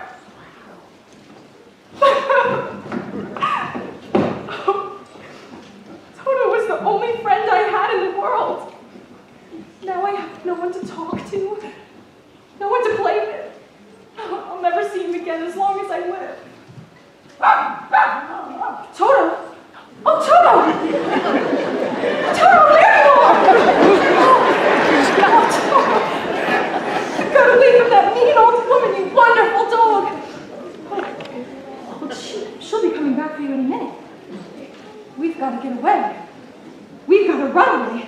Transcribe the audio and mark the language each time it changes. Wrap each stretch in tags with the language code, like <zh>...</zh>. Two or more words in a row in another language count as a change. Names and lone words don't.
<en>Toto was the only friend I had in the world. Now I have no one to talk to. No one to play with. I'll never see him again as long as I live. Toto! Oh, Toto! Toto, there you are! Oh, Toto! You've got away from that mean old woman, you wonderful dog! Oh, she'll be coming back for you in a minute. We've got to get away. We've got to run away.</en>